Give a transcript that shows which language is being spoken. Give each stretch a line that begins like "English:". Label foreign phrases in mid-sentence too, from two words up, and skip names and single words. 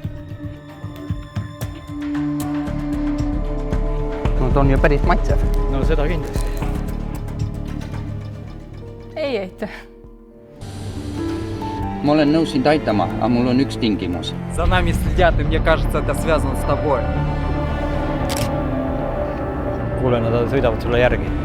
Estonian: No ta on ju päris matsev. No seda kindlasti. Ei aitäh. Ma olen nõus sind aitama, aga mul on üks tingimus.
Russian: За нами следят, и мне кажется, это связано с тобой.
Estonian: Kuule, nad sõidavad sulle järgi.